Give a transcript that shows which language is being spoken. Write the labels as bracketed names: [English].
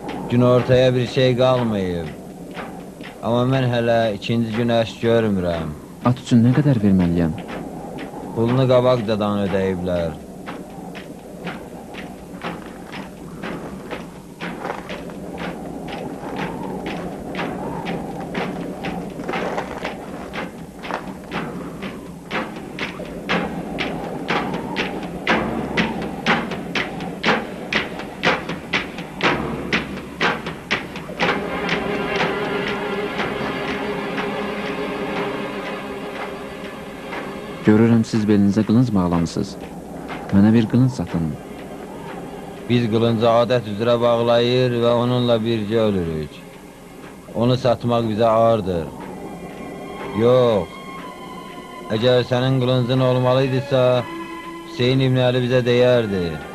[Azerbaijani] Gün ortaya bir şey qalmayıb. Amma mən hələ ikinci günəş görmürəm. At üçün nə qədər verməliyəm? Pulunu qabaqcadan ödəyiblər. Görürəm siz belinizə qılınc bağlamısınız. Mənə bir qılınc satın. Biz qılıncı adət üzrə bağlayır və onunla bircə ölürük. Onu satmaq bizə ağırdır. Yox, [Turkish] Eğer senin kılıncın olmalıydısa Hüseyin İbni Ali bize değerdi.